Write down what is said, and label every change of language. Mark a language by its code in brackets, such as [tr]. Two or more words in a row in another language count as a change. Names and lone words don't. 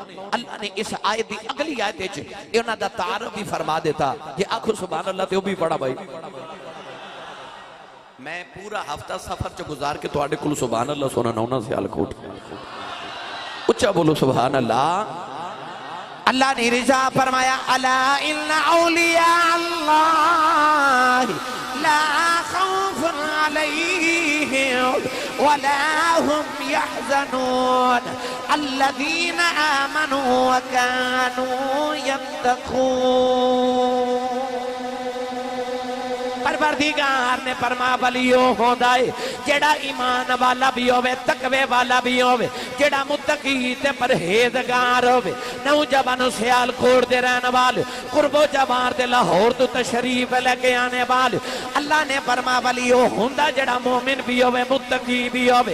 [pa] اللہ نے اس آیت دی اگلی آیت وچ انہاں دا تعارف بھی فرما دیتا. جے آکھو [ar] سبحان الله [pa] تے او بھی بڑا بھائی۔ میں پورا ہفتہ سفر چ گزار کے تہاڈے کول [ar] سبحان الله [pa] سننا نا سیالکوٹ. اچا بولو [ar] سبحان الله. [pa] اللہ نے رضا فرمایا [ar] ألا إن أولياء الله لا خوف عليهم ولا هم يحزنون الذين آمنوا وكانوا يتقون. [pa] پروردگار نے فرما ولیو ہوندا ہے جہڑا ایمان والا بھی ہووے تقوے والا بھی ہووے جہڑا متقی تے پرہیزگار ہووے. نوجوان سیالکوٹ دے رہنے والے قرب و جوار دے لاہور تو تشریف لے کے آنے والے اللہ نے فرما ولیو ہوندا جہڑا مومن بھی ہووے متقی بھی ہووے.